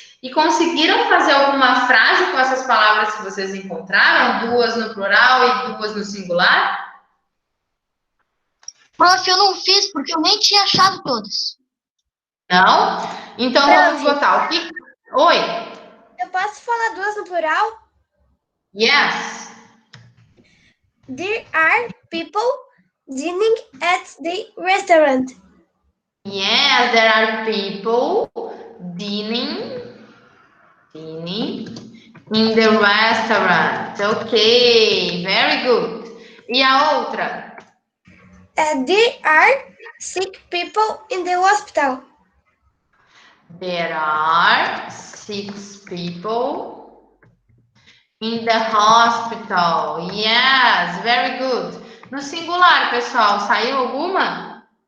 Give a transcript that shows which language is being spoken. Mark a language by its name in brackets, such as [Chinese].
[Portuguese] E conseguiram fazer alguma frase com essas palavras que vocês encontraram? 2 no plural e 2 no singular? Prof, eu não fiz porque eu nem tinha achado todas. Não? Então vamos botar o que? Oi? Eu posso falar 2 no plural? [English] Yes. There are people dining at the restaurant. Yes, there are people dining in the restaurant. Ok, very good. [Portuguese] E a outra? [English] There are sick people in the hospital. There are 6 people in the hospital. Yes, very good. [Portuguese] No singular, pessoal, saiu alguma?